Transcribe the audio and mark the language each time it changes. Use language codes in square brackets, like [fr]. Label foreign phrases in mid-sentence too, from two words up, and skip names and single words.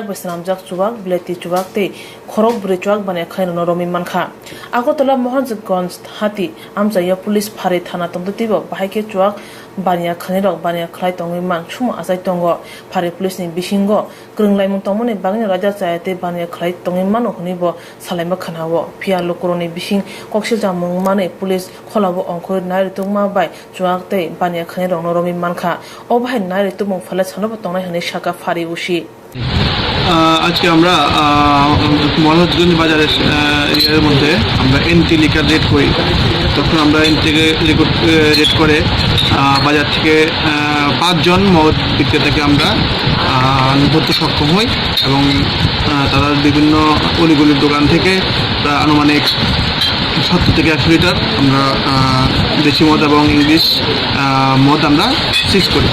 [trp] besramjak chuwak bleti chuwak te khorok bure chuwak bania khaino noromi mankha Agartala Mohanjganj hati amjaya police Farid Thana tongtibo bahaike chuwak bania khanero bania khlai tongi man chuma asai tongo Farid police ni bisingo krunglai tongmone bagni raja saite bania khlai tongi mano hunibo salaima khanawo phia lokoroni bising koksil jamung mane police kholabo ongkhoi nai tungma bai chuak te bania khanero noromi mankha obhai nai tumung phala chanobo tongnai hani shaka fari ushi [bn] আজকে আমরা মনোরঞ্জন বাজারের এর মধ্যে আমরা [en] anti liquor raid [bn] করি তখন আমরা [en] anti raid [bn] করে বাজার থেকে 5 জন মদ বিক্রেতাকে আমরা ধরতে সক্ষম হই এবং তারা বিভিন্ন অলিগলির দোকান থেকে আনুমানিক 70 থেকে 100 লিটার আমরা দেশি মদ এবং ইংলিশ মদ আমরা সিজ করি